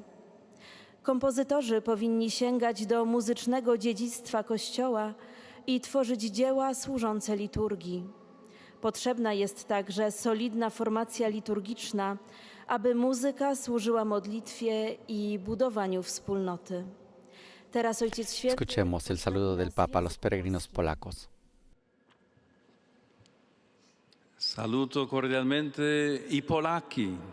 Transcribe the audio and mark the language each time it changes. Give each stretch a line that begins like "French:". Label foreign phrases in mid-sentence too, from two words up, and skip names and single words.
Polish: Kompozytorzy powinni sięgać do muzycznego dziedzictwa Kościoła i tworzyć dzieła służące liturgii. Potrzebna jest także solidna formacja liturgiczna, aby muzyka służyła modlitwie i budowaniu wspólnoty. Teraz Ojciec Święty...
Spanish: Escuchemos el saludo del Papa a los peregrinos polacos.
Italian: Saluto cordialmente i polacchi.